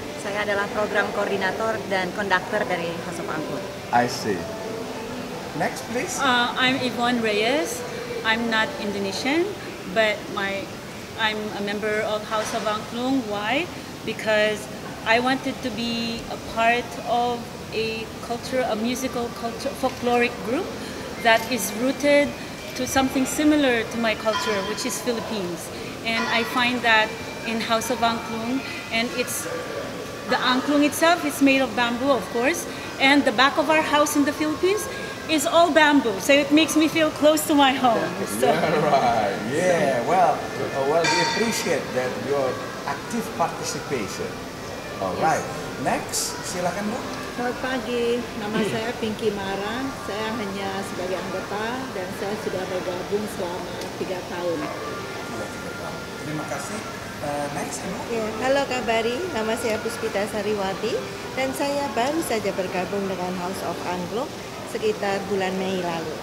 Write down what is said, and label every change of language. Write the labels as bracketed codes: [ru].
[id] Saya adalah program koordinator dan konduktor dari House of Angklung. [en] I see. Next please. I'm Yvonne Reyes. I'm not Indonesian, but I'm a member of House of Angklung. Why? Because I wanted to be a part of a musical culture, folkloric group that is rooted to something similar to my culture, which is Philippines. And I find that in House of Angklung, and the angklung itself is made of bamboo, of course, and the back of our house in the Philippines is all bamboo, so it makes me feel close to my home. So. Yeah, right. Yeah. Well, we appreciate that your active participation. All right. Next, [id] silakan Bu. Selamat pagi, nama saya Pinky Mara. Saya hanya sebagai anggota dan saya sudah bergabung selama 3 tahun. Terima kasih. [en] Next, [id] halo Kabari, nama saya Puspita Sariwati dan saya baru saja bergabung dengan House of Angklung sekitar bulan Mei lalu.